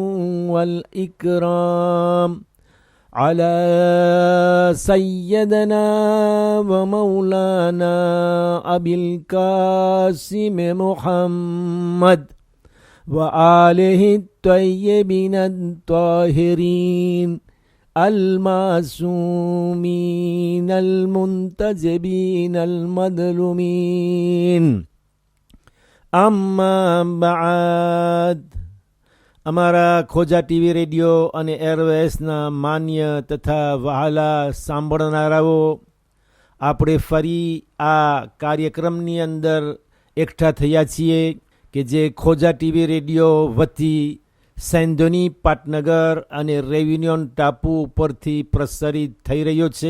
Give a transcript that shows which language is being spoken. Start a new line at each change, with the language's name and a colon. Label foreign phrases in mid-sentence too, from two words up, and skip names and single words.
Arabic: والإكرام على سيدنا ومولانا أبي القاسم محمد وآله الطيبين الطاهرين المعصومين المنتجبين المظلومين. أما بعد.
Gujarati: અમારા ખોજા ટીવી રેડિયો અને એરવેસના માન્ય તથા વહાલા સાંભળનારાઓ, આપણે ફરી આ કાર્યક્રમની અંદર એકઠા થયા છીએ કે જે ખોજા ટીવી રેડિયો વતી સૈંધોની પાટનગર અને રેયુનિયન ટાપુ ઉપરથી પ્રસારિત થઈ રહ્યો છે.